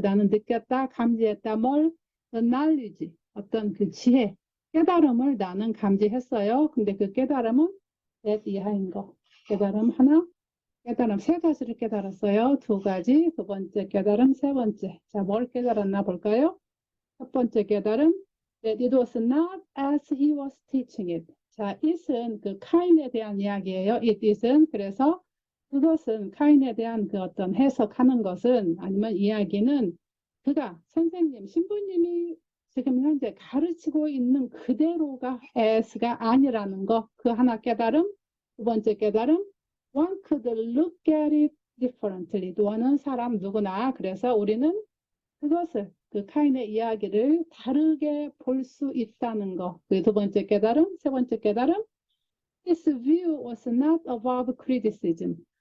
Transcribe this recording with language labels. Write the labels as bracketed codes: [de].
[ko] 나는 느꼈다, 감지했다. 뭘? [en] The knowledge. [ko] 어떤 그 지혜, 깨달음을 나는 감지했어요. 근데 그 깨달음은 that 이하인 거. 깨달음 하나, 깨달음 세 가지를 깨달았어요. 두 가지, 두 번째 깨달음, 세 번째. 자, 뭘 깨달았나 볼까요? 첫 번째 깨달음, [en] that it was not as he was teaching it. [ko] 자, it은 그 카인에 대한 이야기예요. [en] it isn't. [ko] 그래서 그것은 카인에 대한 그 어떤 해석하는 것은 아니면 이야기는 그가 선생님, 신부님이 지금 현재 가르치고 있는 그대로가 as가 아니라는 거. 그 하나 깨달음. 두 번째 깨달음, [en] one could look at it differently. [ko] 또는 사람 누구나. 그래서 우리는 그것을 그 카인의 이야기를 다르게 볼 수 있다는 거. 그 두 번째 깨달음. 세 번째 깨달음, [en] His view was not above criticism.